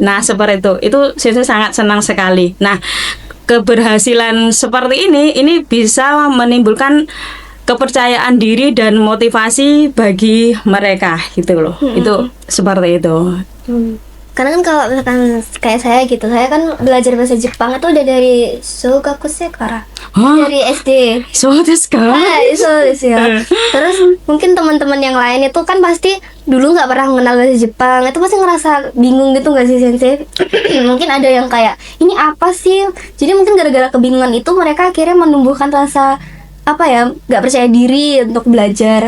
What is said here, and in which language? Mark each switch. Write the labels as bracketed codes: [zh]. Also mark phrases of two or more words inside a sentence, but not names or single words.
[id] Nah seperti itu Sensei sangat senang sekali. Nah keberhasilan seperti ini bisa menimbulkan kepercayaan diri dan motivasi bagi mereka gitu loh. Itu seperti itu. Karena kan kalau misalkan kayak saya gitu, saya kan belajar bahasa Jepang itu udah dari Shogakusekara, dari SD. [ja] そうですか? そうです ya. [id] Terus mungkin teman-teman yang lain itu kan pasti dulu nggak pernah mengenal bahasa Jepang, itu pasti ngerasa bingung gitu nggak sih Sensei? Mungkin ada yang kayak ini apa sih? Jadi mungkin gara-gara kebingungan itu mereka akhirnya menumbuhkan rasa nggak percaya diri untuk belajar.